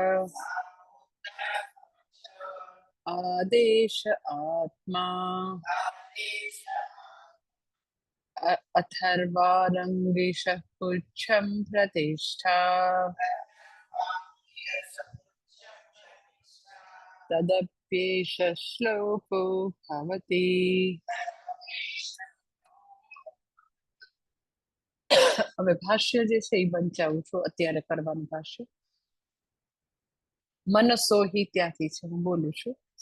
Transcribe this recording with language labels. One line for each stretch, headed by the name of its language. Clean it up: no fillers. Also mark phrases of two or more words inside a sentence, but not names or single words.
Sanskrit: आदेश आत्मा अथर्वारङ्गिषः पुच्छं प्रतिष्ठा तदप्येष श्लोको भवति.
Gujarati: હવે ભાષ્ય જે છે એ વંચાવું છું અત્યારે કરવાનું ભાષ્ય. મનસોહી ત્યાંથી છે, હું બોલું છું.